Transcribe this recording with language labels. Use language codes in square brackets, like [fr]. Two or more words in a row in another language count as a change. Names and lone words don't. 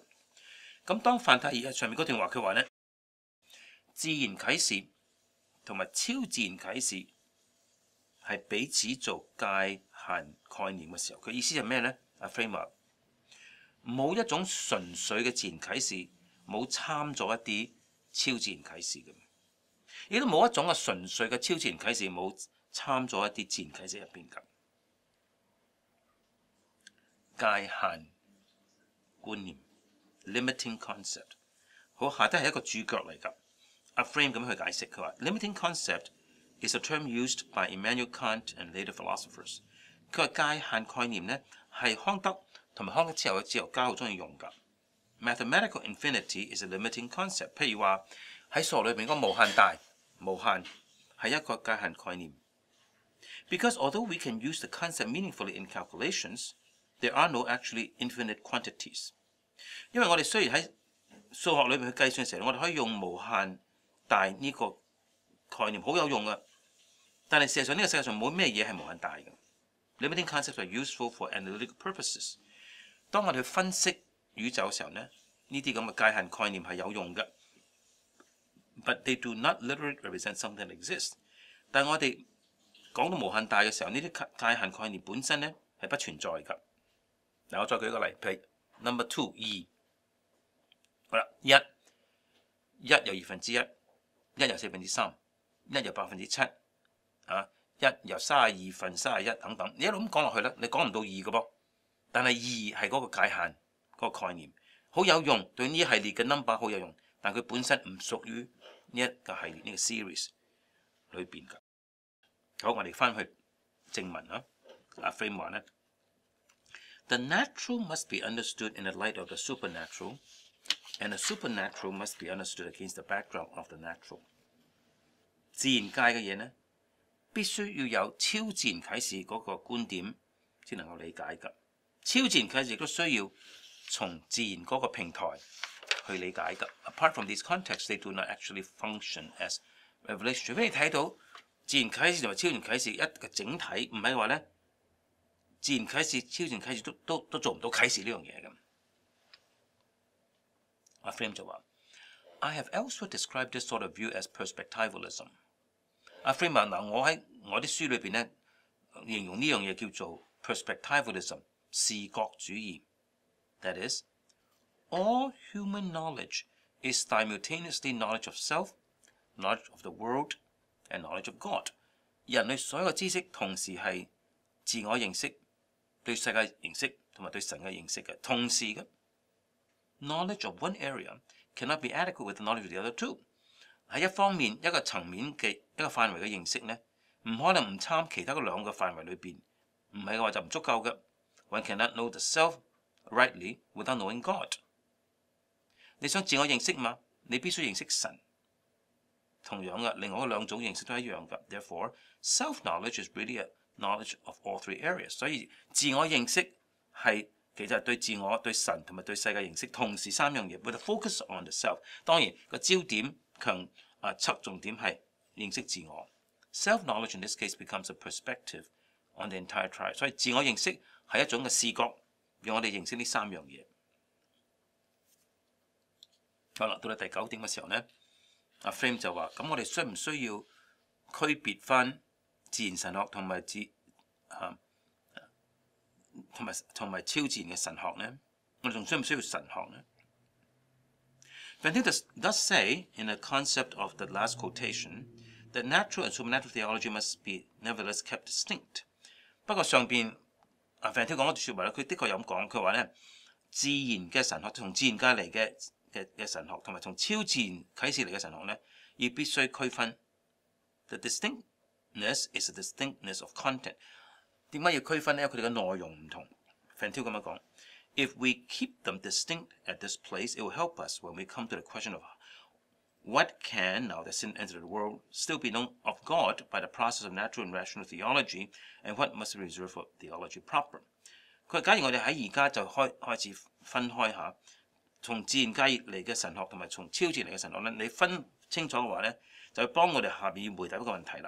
[yue] 咁當范太爾上面嗰段話，佢話咧，自然啟示同埋超自然啟示係彼此做界限概念嘅時候，佢意思係咩咧？阿 Frame 話冇一種純粹嘅自然啟示冇參咗一啲超自然啟示嘅，亦都冇一種嘅純粹嘅超自然啟示冇參咗一啲自然啟示入邊㗎。界限觀念 [en] limiting concept， [yue] 好，下低係一個注腳嚟㗎。阿 Frame 咁樣去解釋，佢話 [en] limiting concept is a term used by Immanuel Kant and later philosophers。 [yue] 佢話界限概念咧係康德同埋康德之後嘅哲學家好中意用㗎。 [en] Mathematical infinity is a limiting concept。 [yue] 譬如話喺數學裏邊嗰個無限大、無限係一個界限概念。 [en] Because although we can use the concept meaningfully in calculations, there are no actually infinite quantities. [yue] 因為我哋雖然喺數學裏面去計算嘅時候，我哋可以用無限大呢個概念好有用嘅，但係事實上呢個世界上冇咩嘢係無限大嘅。 [en] Limiting concepts are useful for analytical purposes. [yue] 當我哋去分析宇宙嘅時候呢，呢啲咁嘅界限概念係有用嘅。 [en] But they do not literally represent something that exists. [yue] 但係我哋講到無限大嘅時候，呢啲界限概念本身呢係不存在㗎。嗱，我再舉個例，譬如 number 2 2，好啦，一有1/2，一有3/4，一有7%，一有32/31等等，你一路咁講落去咧，你講唔到2嘅噃。但係2係嗰個界限嗰個概念，好有用，對呢一系列嘅 number 好有用，但佢本身唔屬於呢一個系列呢個 series 裏邊㗎。好，我哋翻去正文啊，阿 Frame 話咧 [en] ，The natural must be understood in the light of the supernatural, and the supernatural must be understood against the backdrop of the natural。 [yue] 自然界嘅嘢呢，必須要有超自然啟示嗰個觀點先能夠理解㗎。超自然啟示亦都需要從自然嗰個平台去理解㗎。 [en] Apart from these contexts, they do not actually function as revelation。 [yue] 除非你睇到自然啟示同埋超自然啟示一個整體，唔係話咧自然啟示、超自然啟示都做唔到啟示呢樣嘢嘅。阿 Frame 就話 [en] ：I have elsewhere described this sort of view as perspectivalism。 [yue] 阿 Frame 話嗱，我喺我啲書裏邊咧形容呢樣嘢叫做 [en] perspectivalism。視覺主義 ，that is, all human knowledge is simultaneously knowledge of self, knowledge of the world, and knowledge of God。 [yue] 人類所有嘅知識同時係自我認識、對世界認識同埋對神嘅認識嘅，同時嘅 [en] knowledge of one area cannot be adequate with the knowledge of the other two。 [yue] 喺一方面一個層面嘅一個範圍嘅認識咧，唔可能唔參其他嗰兩個範圍裏邊，唔係嘅話就唔足夠嘅。 [en] One cannot know the self rightly without knowing God。 [yue] 你想自我認識嘛？你必須認識神。同樣嘅，另外嗰兩種認識都一樣嘅。 [en] Therefore, self-knowledge is really a knowledge of all three areas。 [yue] 所以自我認識係其實係對自我、對神同埋對世界認識，同時三樣嘢。 [en] With a focus on the self。 [yue] 當然個焦點側重點係認識自我。 [en] Self-knowledge in this case becomes a perspective on the entire tribe。 [yue] 所以自我認識係一種嘅視覺，讓我哋認識呢三樣嘢。好啦，到到第9點嘅時候呢，阿 Frame 就話：咁我哋需唔需要區別翻自然神學同埋同埋超自然嘅神學呢？我哋仲需唔需要神學呢 [en] ？Van Til does say in the concept of the last quotation that natural and supernatural theology must be nevertheless kept distinct。 [yue] 不過上邊Van Til講嗰段説話咧，佢的確有咁講，佢話咧自然嘅神學同自然界嚟嘅神學，同埋從超自然啟示嚟嘅神學咧，要必須區分。 [en] The distinctness is a distinctness of content。 [yue] 點解要區分咧？因為佢哋嘅內容唔同。 [en] Van Til [yue] 咁樣講 [en] ：If we keep them distinct at this place, it will help us when we come to the question of what can, now that sin entered the world, still be known of God by the process of natural and rational theology, and what must be reserved for theology proper。 [yue] 佢話：假如我哋喺而家就開始分開下，從自然界嚟嘅神學同埋從超自然嚟嘅神學咧，你分清楚嘅話咧，就幫我哋下面要回答一個問題啦。